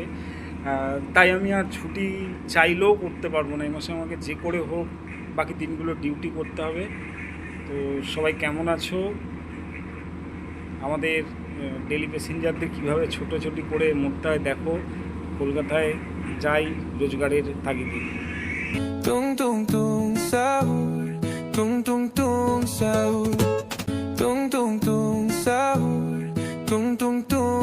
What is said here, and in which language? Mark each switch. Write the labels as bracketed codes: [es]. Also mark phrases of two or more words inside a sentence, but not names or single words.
[bn] তাই আমি আর ছুটি চাইলেও করতে পারবো না। এই মাসে আমাকে যে করে হোক বাকি দিনগুলো ডিউটি করতে হবে। তো সবাই কেমন আছো? আমাদের [en] daily passengers [bn] কীভাবে ছোটোছুটি করে মরতে হয় দেখো। কলকাতায় যাই রোজগারের তাগিদে। Tung tung tung sahur, tung tung sahur, tung tung tung sahur, tung tung tung.